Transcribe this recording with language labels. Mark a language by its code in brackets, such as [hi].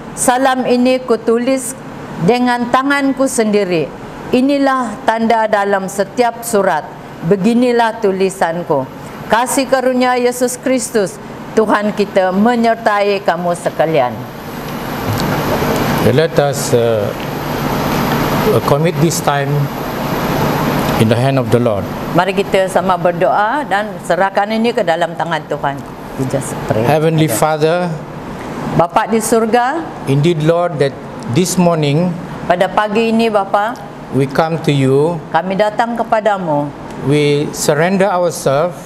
[ms] Salam ini kutulis dengan tanganku sendiri. Inilah tanda dalam setiap surat. Beginilah tulisanku. Kasih karunia Yesus Kristus Tuhan kita menyertai kamu sekalian. [en] Let us commit this time in the hand of the Lord. [ms] Mari kita sama berdoa dan serahkan ini ke dalam tangan Tuhan. [en] We just pray. Heavenly Father, [ms] Bapa di surga, [en] indeed Lord, that this morning [ms] pada pagi ini Bapa, [en] we come to you, [ms] kami datang kepadamu. [en] we surrender ourselves,